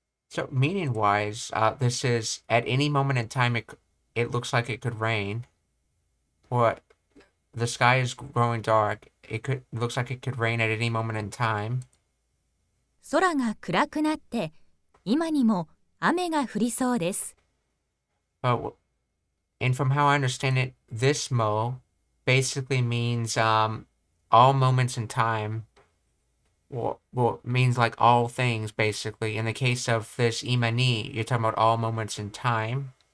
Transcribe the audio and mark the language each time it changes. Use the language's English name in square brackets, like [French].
[English] So meaning wise, this is at any moment in time it looks like it could rain, or the sky is growing dark. It looks like it could rain at any moment in time. [Japanese] 空が暗くなって今にも雨が降りそうです。 [English] But and from how I understand it, this mo basically means all moments in time. Well, means like all things basically. In the case of this imani, you're talking about all moments in time.